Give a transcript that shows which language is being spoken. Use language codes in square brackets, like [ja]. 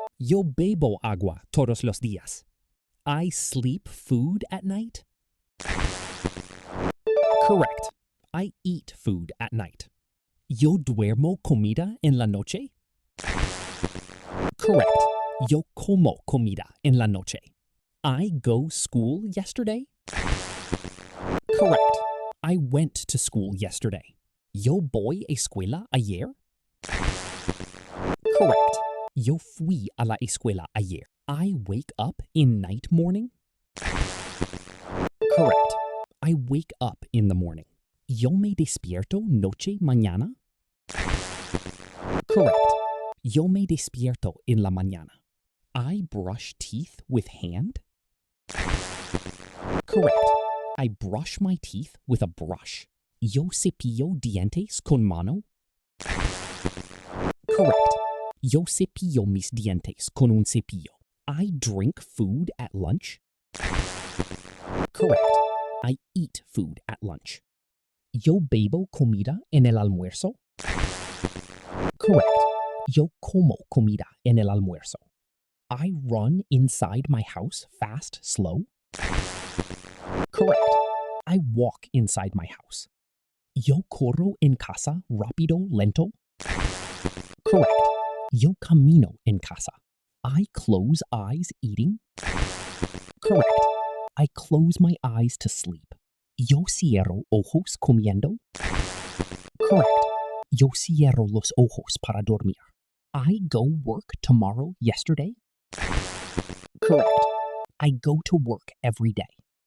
[es] Yo bebo agua todos los días. [en] I sleep food at night? Correct. I eat food at night. [es] Yo duermo comida en la noche? [en] Correct. [es] Yo como comida en la noche. [en] I go school yesterday? Correct. I went to school yesterday. [es] Yo voy a escuela ayer? [en] Correct. [es] Yo fui a la escuela ayer. [en] I wake up in night morning? Correct. I wake up in the morning. [es] Yo me despierto noche mañana? Correct. Yo me despierto en la mañana. [en] I brush teeth with hand? Correct. I brush my teeth with a brush. [es] Yo cepillo dientes con mano? Correct. Yo cepillo mis dientes con un cepillo. [en] I drink food at lunch? Correct. I eat food at lunch. [es] Yo bebo comida en el almuerzo? [en] Correct. [es] Yo como comida en el almuerzo. [en] I run inside my house fast, slow? Correct. I walk inside my house. [es] Yo corro en casa rápido, lento? [en] Correct. [es] Yo camino en casa. [en] I close eyes eating? Correct. I close my eyes to sleep. [es] Yo cierro ojos comiendo? [en] Correct. [es] Yo cierro los ojos para dormir. [en] I go work tomorrow yesterday? Correct. I go to work every day.